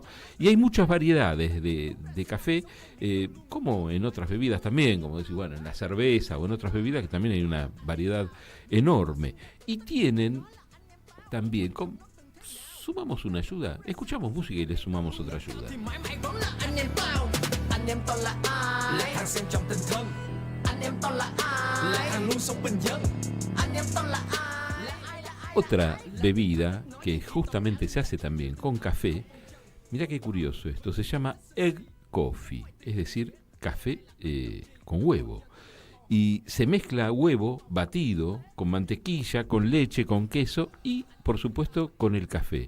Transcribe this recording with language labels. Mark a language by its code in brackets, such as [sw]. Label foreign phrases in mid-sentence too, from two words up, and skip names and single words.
[es] Y hay muchas variedades de café, como en otras bebidas también, como decir, bueno, en la cerveza o en otras bebidas que también hay una variedad enorme. Y tienen también, sumamos una ayuda, escuchamos música y le sumamos otra ayuda. [vi] anh em toàn là ai, là thằng xem trong tình thân, anh em toàn là ai, là thằng luôn sống bình dân, anh em toàn là ai, là ai là ai. [es] Otra bebida que justamente se hace también con café, mirá qué curioso esto, se llama [en] egg coffee, [es] es decir, café con huevo. y se mezcla huevo batido con mantequilla, con leche, con queso y, por supuesto, con el café.